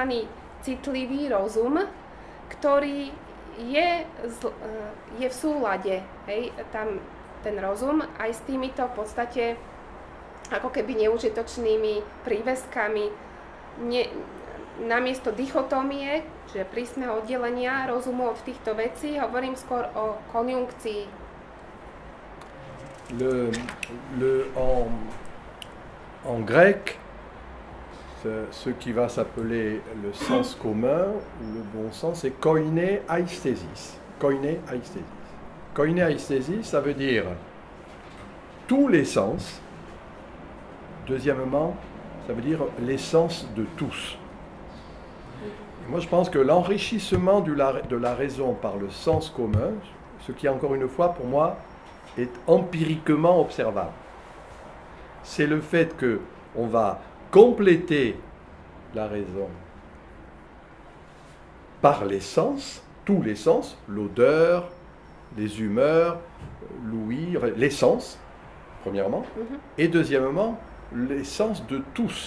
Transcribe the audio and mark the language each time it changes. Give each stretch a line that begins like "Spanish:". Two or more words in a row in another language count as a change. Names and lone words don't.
Slovak: Citlivý rozum, ktorý je v súlade, hej, tam ten rozum aj s týmito v podstate ako keby neužitočnými príveskami, namiesto dichotómie, čiže prísneho oddelenia rozumu od týchto vecí, hovorím skôr o konjunkcii.
French: En grec, ce qui va s'appeler le sens commun ou le bon sens, c'est
Greek: κοινὴ αἴσθησις. Κοινὴ αἴσθησις. Κοινὴ αἴσθησις,
French: ça veut dire tous les sens. Deuxièmement, ça veut dire l'essence de tous. Et moi, je pense que l'enrichissement de la raison par le sens commun, ce qui, encore une fois, pour moi, est empiriquement observable, c'est le fait qu'on va compléter la raison par les sens, tous les sens, l'odeur, les humeurs, l'ouïe, enfin, les sens, premièrement, et deuxièmement, les sens de tous.